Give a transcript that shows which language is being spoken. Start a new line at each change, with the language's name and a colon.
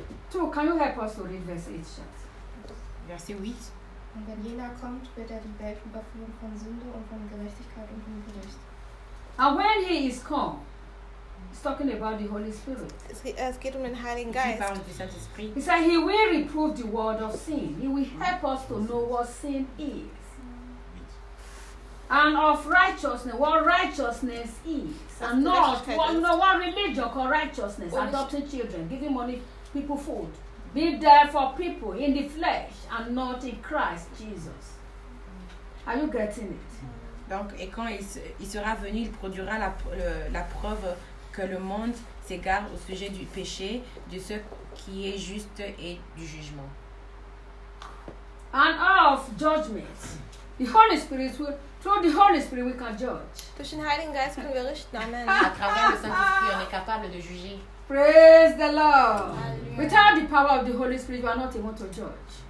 English: So, can you help us to read verse 8, Schatz? Verse 8.
German: Und wenn jener kommt, wird die Welt überführen von Sünde und von Gerechtigkeit und von Gericht.
English: And when he is come, he's talking about the Holy Spirit.
German: Es geht den Heiligen Geist.
English: He said he will reprove the world of sin. He will help us to know what sin is. And of righteousness, what righteousness is. And not what religion called righteousness. Adopting children, giving money, people food. Be there for people in the flesh and not in Christ Jesus. Are you getting it?
French: Donc, et quand il sera venu, il produira la preuve que le monde s'égare au sujet du péché, de ce qui est juste et du jugement.
English: And of judgment. The Holy Spirit will, through the Holy Spirit we can judge.
German: Durch den Heiligen Geist können wir richten.
English: Amen.
French: À travers le Saint-Esprit, on est capable de juger.
English: Praise the Lord. Without the power of the Holy Spirit, you are not able to judge.